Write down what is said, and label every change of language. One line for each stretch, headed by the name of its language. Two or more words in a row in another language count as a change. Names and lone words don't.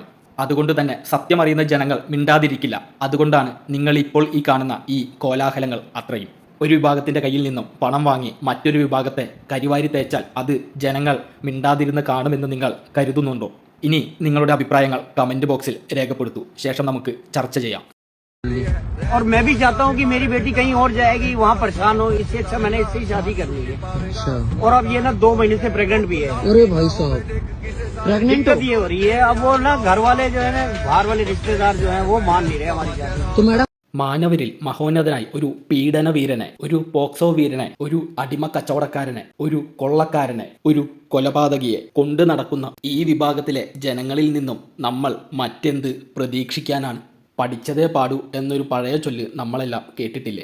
Malayalam: അതുകൊണ്ട് തന്നെ സത്യമറിയുന്ന ജനങ്ങൾ മിണ്ടാതിരിക്കില്ല. അതുകൊണ്ടാണ് നിങ്ങളിപ്പോൾ ഈ കാണുന്ന ഈ കോലാഹലങ്ങൾ അത്രയും. ഒരു വിഭാഗത്തിൻ്റെ കയ്യിൽ നിന്നും പണം വാങ്ങി മറ്റൊരു വിഭാഗത്തെ കരിവാരി തേച്ചാൽ അത് ജനങ്ങൾ മിണ്ടാതിരുന്ന് കാണുമെന്ന് നിങ്ങൾ കരുതുന്നുണ്ടോ? ഇനി നിങ്ങളുടെ അഭിപ്രായങ്ങൾ കമൻറ്റ് ബോക്സിൽ രേഖപ്പെടുത്തൂ. ശേഷം നമുക്ക് ചർച്ച ചെയ്യാം.
Hindi: और मैं भी चाहता हूँ कि मेरी बेटी कहीं और जाएगी, वहाँ परेशान हो, इससे अच्छा मैंने इससे ही शादी करनी है। अच्छा। और अब ये ना 2 महीने से प्रेग्नेंट भी है। अरे भाई साहब, प्रेग्नेंट दिक्कत ये हो रही है, अब वो ना घर वाले जो है ना, बाहर वाले रिश्तेदार जो है वो मान नहीं रहे हमारी शादी। तो मैडम
Malayalam: മാനവരിൽ മഹോന്നതനായി ഒരു പീഡന വീരനെ, ഒരു പോക്സോ വീരനെ, ഒരു അടിമ കച്ചവടക്കാരനെ, ഒരു കൊള്ളക്കാരനെ, ഒരു കൊലപാതകിയെ കൊണ്ടു നടക്കുന്ന ഈ വിഭാഗത്തിലെ ജനങ്ങളിൽ നിന്നും നമ്മൾ മറ്റെന്ത് പ്രതീക്ഷിക്കാനാണ്? പഠിച്ചതേ പാടൂ എന്നൊരു പഴയ ചൊല്ല് നമ്മളെല്ലാം കേട്ടിട്ടില്ലേ?